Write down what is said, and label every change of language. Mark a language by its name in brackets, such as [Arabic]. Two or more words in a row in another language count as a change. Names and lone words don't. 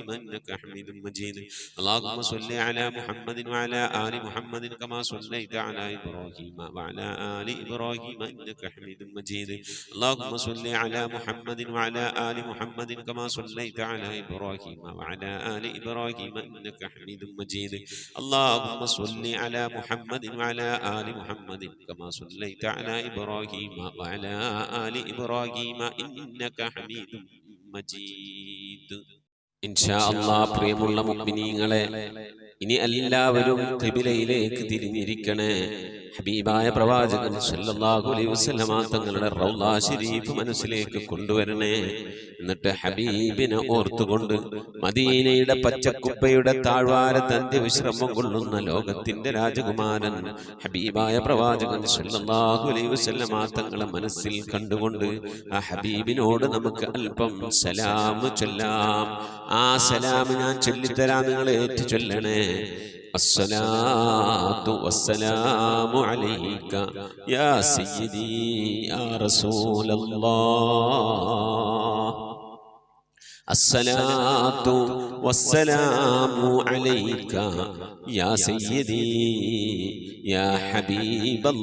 [Arabic] إنك حميد مجيد اللهم صل على محمد وعلى آل محمد كما صليت على إبراهيم وعلى آل إبراهيم إنك حميد مجيد اللهم صل على محمد وعلى آل محمد كما صليت على إبراهيم وعلى آل إبراهيم إنك حميد مجيد اللهم صل على محمد وعلى آل محمد كما صليت على إبراهيم وعلى آل إبراهيم إنك حميد മജീദ്. إن شاء الله [Malayalam] പ്രിയമുള്ള മുഅ്മിനീങ്ങളെ, ഇനി എല്ലാവരും ഖിബിലയിലേക്ക് തിരിഞ്ഞിരിക്കണേ. ഹബീബായ പ്രവാചകൻ [Arabic] صلى الله عليه وسلم [Malayalam] തങ്ങളുടെ റൗള ശരീഫ് മനസ്സിലേക്ക് കൊണ്ടുവരണേ. എന്നിട്ട് ഹബീബിനെ ഓർത്തുകൊണ്ട് മദീനയുടെ പച്ചക്കുപ്പയുടെ താഴ്വാരത്ത് അന്ത്യവിശ്രമം കൊള്ളുന്ന ലോകത്തിന്റെ രാജകുമാരൻ ഹബീബായ പ്രവാചകൻ [Arabic] صلى الله عليه وسلم [Malayalam] തങ്ങളെ മനസ്സിൽ കണ്ടുകൊണ്ട് ആ ഹബീബിനോട് നമുക്ക് അല്പം സലാം ചൊല്ലാം. ആ സലാം ഞാൻ ചൊല്ലിത്തരാം, നിങ്ങൾ ഏറ്റു ചൊല്ലണേ. [Arabic] الصلاة والسلام عليك يا سيدي يا رسول الله الصلاة والسلام عليك يا سيدي يا حبيب